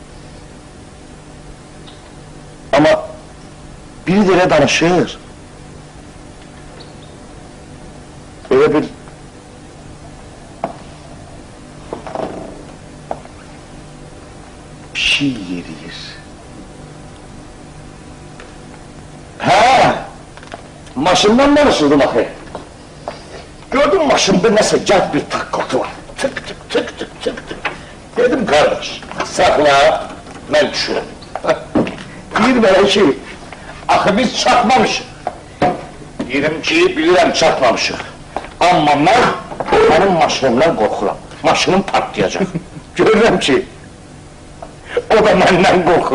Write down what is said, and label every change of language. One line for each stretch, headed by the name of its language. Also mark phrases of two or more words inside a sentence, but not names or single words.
Azerbaijani: Amma biri də elə danışır, elə bir şey yeriyir. Hə, maşından danışırdım axı. Gördüm maşında nəsə gəl bir taqqıltı var. Tık tık tık tık tık tık. Dedim
Turkish: kardeş, sakla,
Azerbaijani: mən düşürüm. Deyir belə ki, axı biz çatmamışıq. Deyirəm ki, bilirəm çatmamışıq. Amma mən mənim maşınımdan qorxuram. Maşınım partlayacaq. Görürəm ki, o da məndən qorxur.